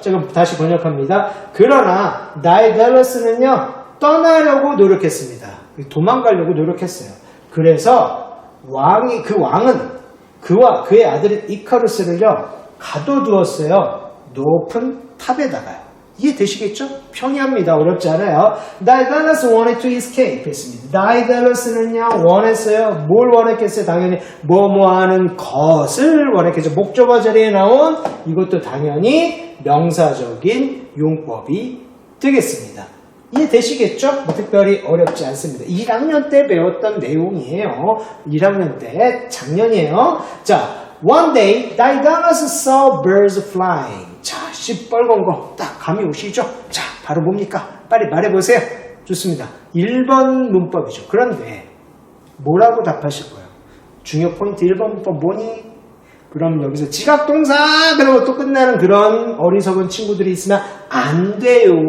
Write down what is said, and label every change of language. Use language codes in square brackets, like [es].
[ko] 자, 그럼 다시 번역합니다. 그러나, 다이달러스는요, 떠나려고 노력했습니다. 도망가려고 노력했어요. 그래서, 그 왕은 그와 그의 아들인 이카루스를요, 가둬두었어요. 높은 탑에다가요. 이해되시겠죠? 평이합니다. 어렵지 않아요. [en] 다이달러스 wanted to escape [ko] 했습니다. 다이달러스는요, 원했어요. 뭘 원했겠어요? 당연히 뭐뭐 하는 것을 원했겠죠. 목적어 자리에 나온 이것도 당연히 명사적인 용법이 되겠습니다. 이해되시겠죠? 뭐 특별히 어렵지 않습니다. 1학년 때 배웠던 내용이에요. 1학년 때 작년이에요. [en] 자, one day Daedalus saw birds flying. [ko] 자, 시뻘건 거 딱 감이 오시죠? 자, 바로 뭡니까? 빨리 말해보세요. 좋습니다. 1번 문법이죠. 그런데 뭐라고 답하실 거예요? 중요 포인트 1번 문법 뭐니? 그럼 여기서 지각동사 그러고 또 끝나는 그런 어리석은 친구들이 있으면 안 돼요.